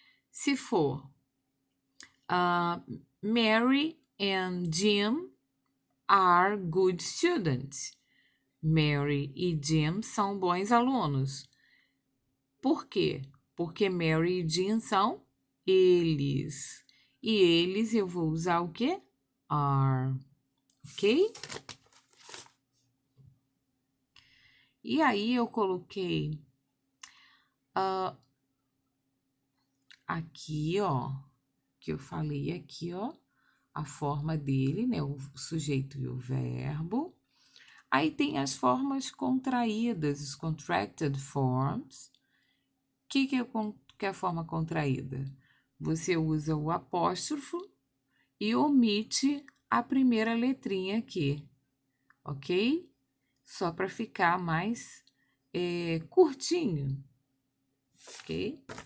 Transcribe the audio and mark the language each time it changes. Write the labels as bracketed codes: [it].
[pt] Se for [en] Mary and Jim are good students. [pt] Mary e Jim são bons alunos. Por quê? Porque Mary e Jim são eles. E eles eu vou usar o quê? Are. Ok? E aí eu coloquei aqui, ó, que eu falei aqui, ó, a forma dele, né, o sujeito e o verbo. Aí tem as formas contraídas, os contracted forms. O que é a forma contraída? Você usa o apóstrofo e omite a primeira letrinha aqui, ok? Só para ficar mais curtinho, ok?